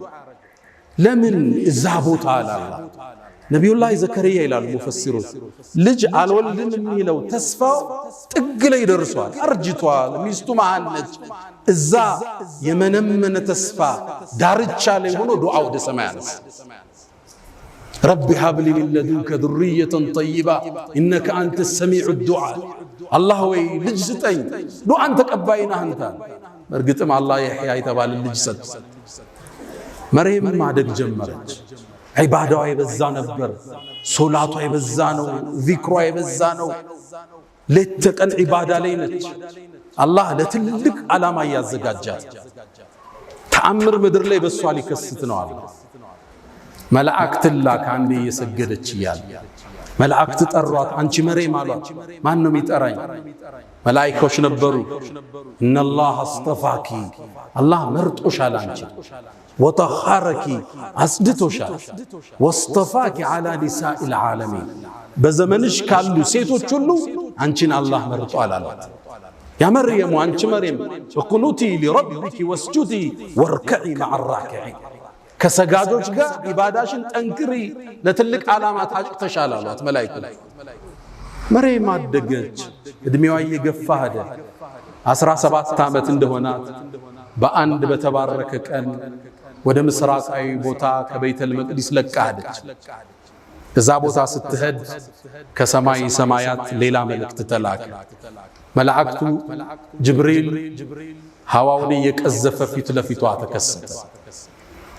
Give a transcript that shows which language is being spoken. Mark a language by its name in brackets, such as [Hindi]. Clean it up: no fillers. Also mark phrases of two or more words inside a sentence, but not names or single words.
[Amharic] ለምን እዛ ቦታ አላህ ነብዩላህ ዘከርያ ይላል ሙፈሲሩት ልጅ አልወልድም የሚለው ተስፋው ጥግ ላይ ደርሷል አርጅቷል ሚስቱ ማነች እዛ የመነመነ ተስፋ ዳርቻ ላይ ሆኖ ዱዓ ወደ ሰማይ አነሳ [Arabic] ربي هب لي من لدنك ذرية طيبة إنك أنت السميع الدعاء الله وي [Amharic] ልጅ ስጠኝ ዱዓን ተቀባይና አንተ እርግጥም አላህ ይህያ የተባለ ልጅ ሰጥ መርየም ማደግ ጀመረች ዒባዳዋ ይበዛ ነበር ሶላቷ ይበዛ ነው ዚክሯ ይበዛ ነው ለተቀን ዒባዳ ላይ ነች አላህ ለትልቅ ዓላማ ያዘጋጃት ተአምር ምድር ላይ በሷ ሊከስት ነው አለ መላእክት ላክ አንዴ እየሰገደች ይያል መላእክት ጠሯት አንቺ መርየም አሏት ማን ነው የሚጠራኝ መላእክቶች ነበሩ [Arabic] إن الله اصطفاك [Amharic] አላህ መርጦሻል አንቺ ወጠኸረኪ አስድቶሻል [Arabic] واصطفاك على نساء العالمين [Amharic] በዘመንሽ ካሉ ሴቶች ሁሉ አንቺን አላህ መርጧል አሏት [Arabic] يا مريم [Amharic] አንቺ መርየም [Arabic] واقنتي لربك واسجدي واركعي مع الراكعين [Amharic] ከሰጋጆች ጋር ኢባዳሽን ጠንክሪ ለትልቅ ዓላማ ታጭተሻል አሏት መላእክቱ መርየም አደገች እድሜዋ እየገፋ ሄደ 17 ዓመት እንደሆናት በአንድ በተባረከ ቀን ወደ ምስራቃዊ ቦታ ከቤተል መቅዲስ ለቃደች እዛ ቦታ ስትሄድ ከሰማይ ሰማያት ሌላ መልእክት ተላከ መላእክቱ ጅብሪል ሐዋውን እየቀዘፈ ፊት ለፊቷ ተከሰተ